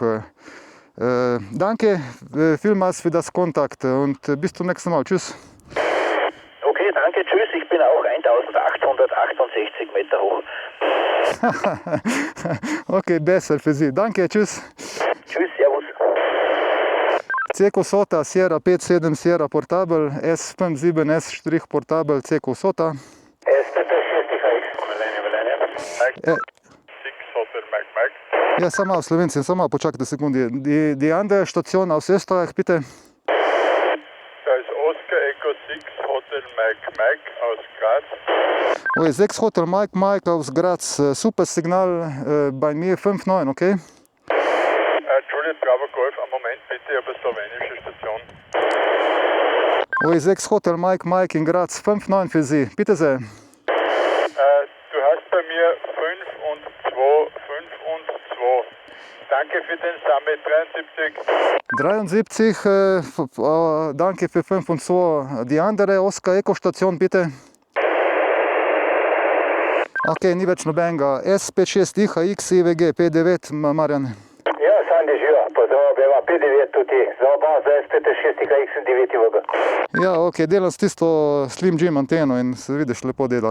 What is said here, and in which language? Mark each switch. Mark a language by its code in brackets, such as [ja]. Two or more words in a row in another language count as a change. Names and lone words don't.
[de] Danke vielmals für das Kontakt und bis zum nächsten Mal. Tschüss. Okay, danke, tschüss. Ich bin auch 1868 Meter hoch. Okay, besser für Sie. Danke, tschüss. Tschüss, servus. Ceko Sota, Sierra 5.7 Sierra Portabel, S57S Portabel, Ceko Sota. [sl] Ja, samo Slovenci, samo počakajte sekundi. [de] Die andere Station aus Österreich, bitte. Da ist Oscar Eco 6 Hotel Mike aus Graz. Oi, 6 Hotel Mike aus Graz, super Signal bei mir 5.9, okay? Juliet Bravo Golf, einen Moment bitte, aber slowenische Station. Oi, 6 Hotel Mike in Graz, 5.9 für Sie, bitte sehr. Du hast bei mir 5 und 2, 5 und 2. Danke für den Summit 73. 73, danke für 25 die andere Oscar Eco Station, bitte. [sl] Ok, ni več nobenega. S56 IHX IVG 59, Marjan. Ja, Sandi živa, pozdrav, beva 5-9 tudi, za oba za S56 IHX in 9 VG. Ja, ok, delam s tisto Slim Jim anteno in se vidiš, lepo dela.